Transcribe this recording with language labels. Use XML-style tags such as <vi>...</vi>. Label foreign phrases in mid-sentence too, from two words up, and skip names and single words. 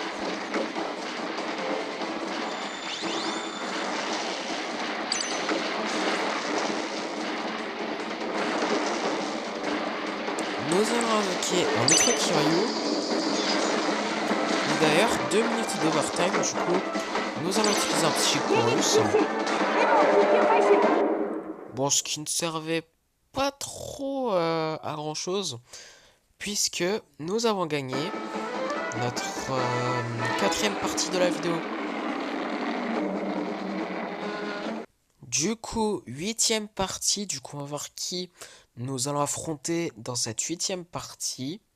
<fr>Nous allons invoquer un autre Kiryu. Et d'ailleurs, 2 minutes d'overtime. Du coup, nous allons utiliser un Psychorus.</fr> <ja>デモ復旧開始</ja> <fr>Bon, ce qui ne servait pas trop à grand chose, puisque nous avons gagné notre quatrième partie de la vidéo. Du coup, 8e partie, du coup on va voir qui nous allons affronter dans cette 8e partie.</fr>